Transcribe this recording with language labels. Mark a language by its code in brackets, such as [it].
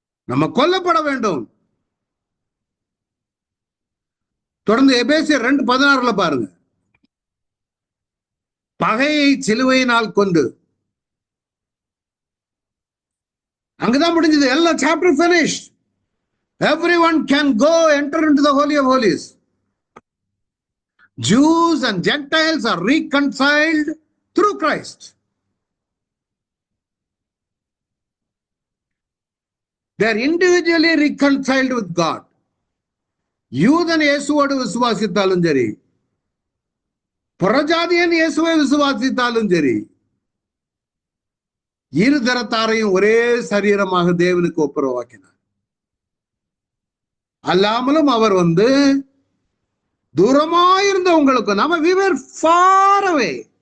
[ta] நம்ம கொல்லப்பட வேண்டும். தொடர்ந்து எபேசியர் 2:16 பாருங்க. பகையை சிலுவையினால் கொண்டு. அங்கதான் முடிஞ்சது. எல்லாம் chapter finished. [en] Everyone can go enter into the holy of holies. Jews and Gentiles are reconciled through Christ. They are individually reconciled with God. [ta] யூதன் இயேசுவோடு விசுவாசித்தாலும் சரி, புறஜாதியன் இயேசுவை விசுவாசித்தாலும் சரி, இரு தரத்தாரையும் ஒரே சரீரமாக தேவனுக்கு ஒப்புரவாக்கினார். அல்லாமலும் அவர் தூரமாயிருந்த உங்களுக்கு, நம்ம [en] we were far away.